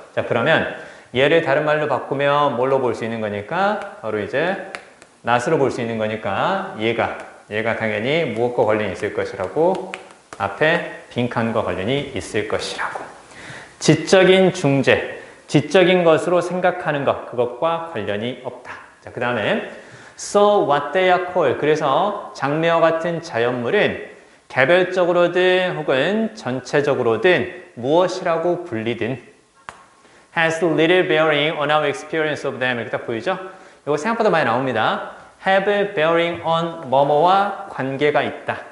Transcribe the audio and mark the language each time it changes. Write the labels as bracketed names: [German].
[Korean] 자, 그러면 얘를 다른 말로 바꾸면 뭘로 볼 수 있는 거니까? 바로 이제 낫으로 볼 수 있는 거니까 얘가 당연히 무엇과 관련이 있을 것이라고 앞에 빈칸과 관련이 있을 것이라고. 지적인 중재, 지적인 것으로 생각하는 것, 그것과 관련이 없다. 자, 그 다음에 [English] So what they are called. [Korean] 그래서 장미와 같은 자연물은 개별적으로든 혹은 전체적으로든 무엇이라고 불리든 [English] has little bearing on our experience of them. [Korean] 이렇게 딱 보이죠? 이거 생각보다 많이 나옵니다. have bearing on 뭐뭐와 관계가 있다.